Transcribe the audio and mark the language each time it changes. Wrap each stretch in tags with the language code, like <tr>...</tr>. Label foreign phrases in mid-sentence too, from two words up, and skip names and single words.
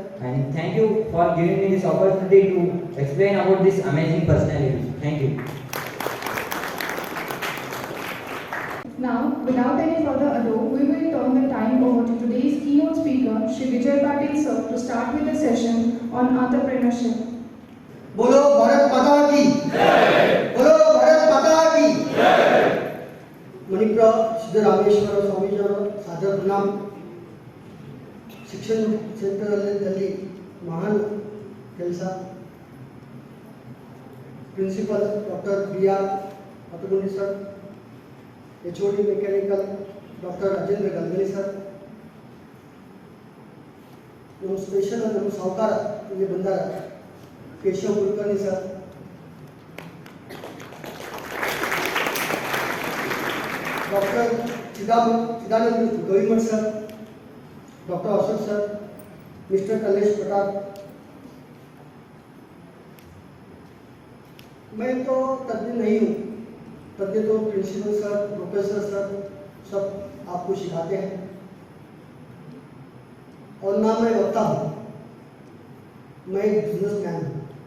<en>And thank you for giving me this opportunity to explain about this amazing personality. Thank you. Now, without any further ado, we will turn the time over to today's keynote speaker, Shri Vijay Patil sir, to start with the session on entrepreneurship.</en> <hi>बोलो भारत माता की जय। बोलो भारत माता की जय। मणिप्र</hi> <kn>ಸಿದ್ದರಾಮೇಶ್ವರ ಸ್ವಾಮೀಜಿಯವರ ಸಾದರ ಪ್ರಣಾಮ. ಶಿಕ್ಷಣ ಕ್ಷೇತ್ರದಲ್ಲಿ ಮಹಾನ್ ಕೆಲಸ. ಪ್ರಿನ್ಸಿಪಲ್ ಡಾಕ್ಟರ್ ಬಿ.ಆರ್. ಪತಗುಂಡಿ ಸರ್,</kn> <en>HOD mechanical</en> <kn>ಡಾಕ್ಟರ್ ರಾಜೇಂದ್ರ ಗಲ್ಗಲಿ ಸರ್, ನಮ್ಮ ಸ್ಪೆಷಲ್ ನಮ್ಮ ಸಾಹುಕಾರ ಇಲ್ಲಿ ಬಂದಾರ केशव कुलकर्णी सर, डॉक्टर चिदानंद गविमठ सर, डॉक्टर अशोक सर, मिस्टर कलेश प्रताप.</kn> <hi>मैं तो तज्ञ नहीं हूँ, तज्ञ तो प्रिंसिपल सर, प्रोफेसर सर सब आपको सिखाते हैं, और ना मैं वक्ता हूँ, मैं एक बिजनेसमैन हूँ.</hi>